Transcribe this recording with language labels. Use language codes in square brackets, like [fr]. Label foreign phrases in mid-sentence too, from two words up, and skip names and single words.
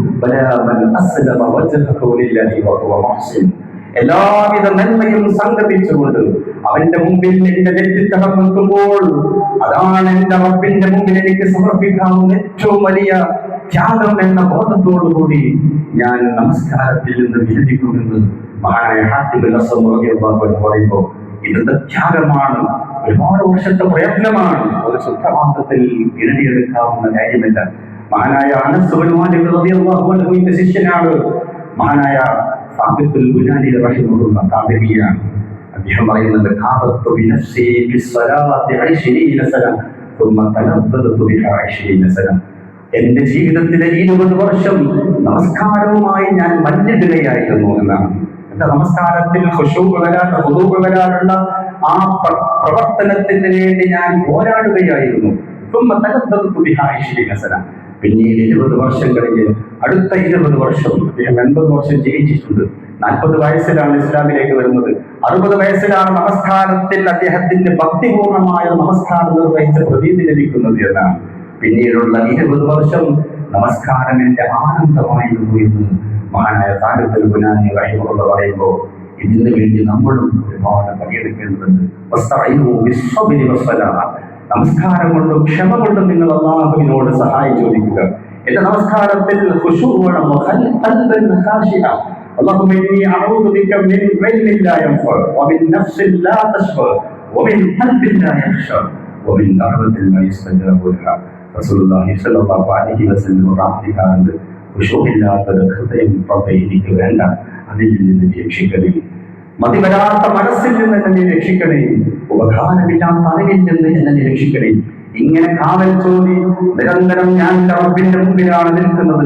[ml] എല്ലാവിധ നന്മയും സംഗമിച്ചുകൊണ്ട് അവന്റെ മുമ്പിൽ എന്റെ നെറ്റിത്തടം നിൽക്കുമ്പോൾ അതാണ് എന്റെ റബ്ബിന്റെ മുമ്പിൽ എനിക്ക് സമർപ്പിക്കാവുന്ന ഏറ്റവും വലിയ ത്യാഗം എന്ന ബോധത്തോടുകൂടി ഞാൻ നമസ്കാരത്തിൽ നിന്ന് വിരമിക്കുമെന്ന് മഹാനായ ഹാഫിദുൽ അസ്സം [ar] رضي الله عنه [ml] പറയുമ്പോൾ ഇന്നത്തെ ത്യാഗമാണ്, ഒരുപാട് വർഷത്തെ പ്രയത്നമാണ്, ഒരു സുപ്രഭാതത്തിൽ നേടിയെടുക്കാവുന്ന കാര്യമല്ല. മഹാനായ അനസ് ഇബ്നു മാലിക് [ar] رضي الله عنه [ml] ശിഷ്യനാണ് മഹാനായ സാബിത്തുൽ ബുനാനി റഹിമഹുല്ലാഹ് താബിഈയാണ്. അദ്ദേഹം പറയുന്നത്, [ar] كابدت بنفسي بالصلاة 20 سنة ثم تلذذت بها 20 سنة. [ml] എന്റെ ജീവിതത്തിലെ 20 വർഷം നമസ്കാരവുമായി ഞാൻ മല്ലിടുകയായിരുന്നു എന്നാണ്. എന്റെ നമസ്കാരത്തിൽ ഖുശൂഅ് വരാനുള്ള, ഖുദൂഅ് വരാനുള്ള ആ പ്രവർത്തനത്തിന് വേണ്ടി ഞാൻ പോരാടുകയായിരുന്നു. [ar] ثم تلذذت بها 20 سنة. [ml] പിന്നീട് 20 വർഷം കഴിഞ്ഞ് അടുത്ത 20 വർഷം അദ്ദേഹം 80 വർഷം ജീവിച്ചിട്ടുണ്ട്. 40 വയസ്സിലാണ് ഇസ്ലാമിലേക്ക് വരുന്നത്. 60 വയസ്സിലാണ് നമസ്കാരത്തിൽ അദ്ദേഹത്തിന്റെ ഭക്തിപൂർണമായ നമസ്കാരം നിർവഹിച്ച പ്രതീതി ലഭിക്കുന്നത് എന്നാണ്. പിന്നീടുള്ള 20 വർഷം നമസ്കാരം എന്റെ ആനന്ദമായിരുന്നു എന്ന് മഹാനായ സാബിത്തുൽ ബുനാനി റഹിമഹുല്ലാഹ് പറയുമ്പോൾ ഇതിനു വേണ്ടി നമ്മളും ഒരുപാട് പണിയെടുക്കേണ്ടതുണ്ട്. നമസ്കാരം കൊണ്ടും ക്ഷമ കൊണ്ടും നിങ്ങൾ അല്ലാഹുവിനോട് സഹായം ചോദിക്കുക. എന്റെ നമസ്കാരത്തിൽ ഖുശൂഅ് വേണം. [ar] اللهم إني أعوذ بك من علم لا ينفع ومن نفس لا تشبع ومن قلب لا يخشع ومن دعوة لا يستجاب لها. رسول الله صلى الله عليه وسلم [ml] പ്രാർത്ഥിക്കാറുണ്ട്, ഖുശൂഇല്ലാത്തൊരു ഹൃദയം റബ്ബേ എനിക്ക് വേണ്ട, അതിൽ നിന്ന് രക്ഷിക്കണേ. മതിവരാത്ത മനസ്സിൽ നിന്ന് എന്നെ രക്ഷിക്കണേ, ഉപകാരമില്ലാത്ത അറിവിൽ നിന്ന് എന്നെ രക്ഷിക്കണേ. ഇങ്ങനെ കാവൽ ചോദി നിരന്തരം ഞാൻ റബ്ബിന്റെ മുമ്പിലാണ് നിൽക്കുന്നത്.